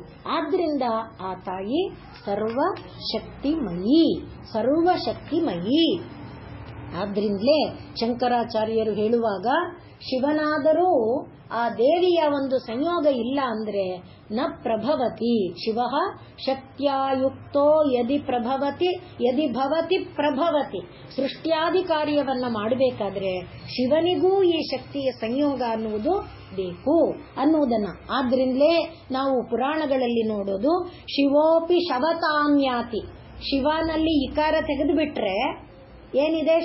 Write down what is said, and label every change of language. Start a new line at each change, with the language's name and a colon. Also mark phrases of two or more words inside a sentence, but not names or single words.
Kannada: ಆದ್ರಿಂದ ಆ ತಾಯಿ ಸರ್ವಶಕ್ತಿಮಯಿ, ಸರ್ವಶಕ್ತಿಮಯಿ. ಆದ್ರಿಂದಲೇ ಶಂಕರಾಚಾರ್ಯರು ಹೇಳುವಾಗ ಶಿವನಾದರೂ ಆ ದೇವಿಯ ಒಂದು ಸಂಯೋಗ ಇಲ್ಲ ಅಂದ್ರೆ
Sanskrit: ನ ಪ್ರಭವತಿ ಶಿವ ಶಕ್ತ್ಯಾಯುಕ್ತೋ ಯದಿ ಪ್ರಭವತಿ ಯದಿ ಭವತಿ ಪ್ರಭವತಿ.
Kannada: ಸೃಷ್ಟ್ಯಾದಿ ಕಾರ್ಯವನ್ನ ಮಾಡಬೇಕಾದ್ರೆ ಶಿವನಿಗೂ ಈ ಶಕ್ತಿಯ ಸಂಯೋಗ ಅನ್ನುವುದು ಬೇಕು ಅನ್ನುವುದನ್ನ. ಆದ್ರಿಂದಲೇ ನಾವು ಪುರಾಣಗಳಲ್ಲಿ ನೋಡೋದು
Sanskrit: ಶಿವೋಪಿ ಶವತಾಮ್ಯಾತಿ.
Kannada: ಶಿವನಲ್ಲಿ ಇಕಾರ ತೆಗೆದು ಬಿಟ್ರೆ ಏನಿದೆ?